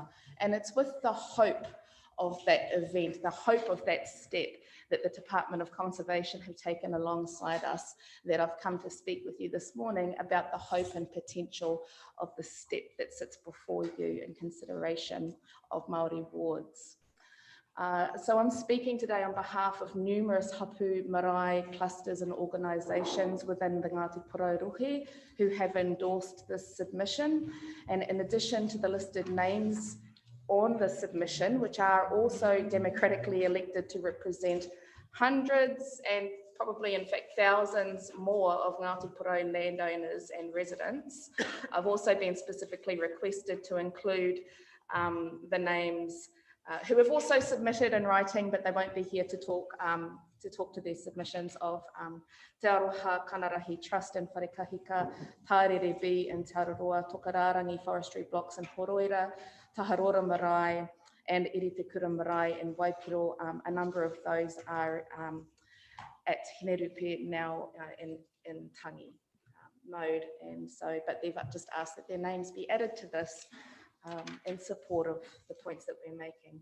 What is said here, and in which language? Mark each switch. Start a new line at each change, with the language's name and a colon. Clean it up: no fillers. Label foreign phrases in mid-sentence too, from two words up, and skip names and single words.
English: And it's with the hope of that event, the hope of that step that the Department of Conservation have taken alongside us, that I've come to speak with you this morning about the hope and potential of the step that sits before you in consideration of Māori wards. So I'm speaking today on behalf of numerous
Māori: hapū marae
English: clusters and organisations within the Ngāti Porou Rohe who have endorsed this submission. And in addition to the listed names on the submission, which are also democratically elected to represent hundreds and probably in fact thousands more of Ngāti Porou landowners and residents, I've also been specifically requested to include the names who have also submitted in writing, but they won't be here to talk to their submissions of Te Aroha Kanarahi Trust and Wharekahika, Tārere B and Te Araroa Tokararangi Forestry Blocks in Horoira, Taharora Marae and Iritekura Marae in Waipiro. A number of those are at Hinerupe now in Tangi mode, and so, but they've just asked that their names be added to this in support of the points that we're making.